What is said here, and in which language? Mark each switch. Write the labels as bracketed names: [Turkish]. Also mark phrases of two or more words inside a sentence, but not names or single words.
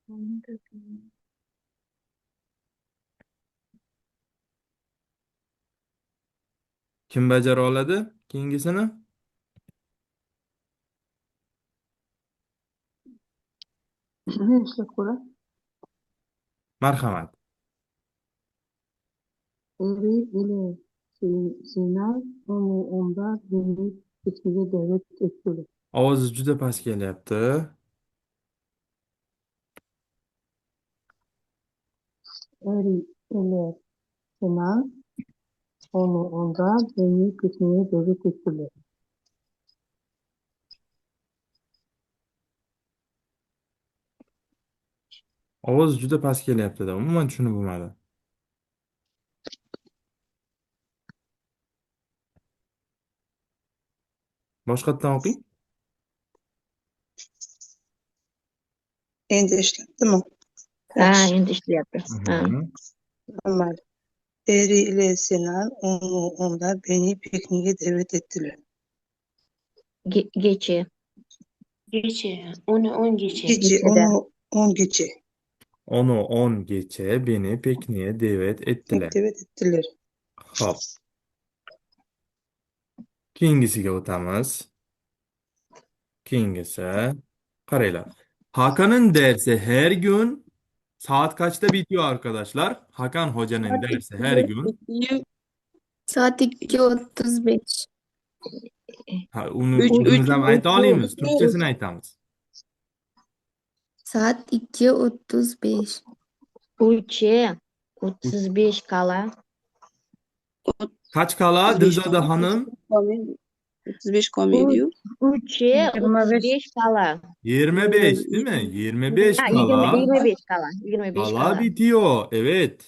[Uzbek] Kim bajara oladi? Keyingisini? ishlab ko'ra. Marhamat. [Turkish] Eri ili Sinan onda beni ismiga davet etdi. [Uzbek] Ovozi juda past kelyapti. [Turkish] Eri ili Sinan onda beni ismiga davet etdi. [Uzbek] Ovoz juda past kelyapti-da. Umuman tushunib bo'lmadi. Boshqatdan o'qing. Endi ishlatdimi? Ha, Yaxshi. endi ishlayapti. Ha. Mhm. Amal. [Turkish] Eri ile Sinan onlar beni pikniğe davet ettiler. Gechi. [Uzbek] Gacha. 10 gacha. [Turkish] Gece Gecede. 10 gece Onu 10 gacha beni pikniğe davet etdilar. davet ettiler. [Uzbek] Xo'p. Keyingisiga o'tamiz. Keyingisi. Qaranglar. [Turkish] Hakan'ın dersi her gün saat kaçta bitiyor arkadaşlar? Hakan Hoca'nın dersi her gün. [Uzbek] Soat 2:35. Ha, uni [Turkish] Üç- [Uzbek] o'zimiz ham [Turkish] üç- [Uzbek] ayta olamiz. Turkchasini aytamiz. Soat 2:35. [Turkish] 3:35 kala. Kaç kala Dilzoda Hanım? 35 komediyo. 3:35 kala. 25 değil mi? 25 Ha, kala 25 kala. 25 kala. bitiyor. Evet.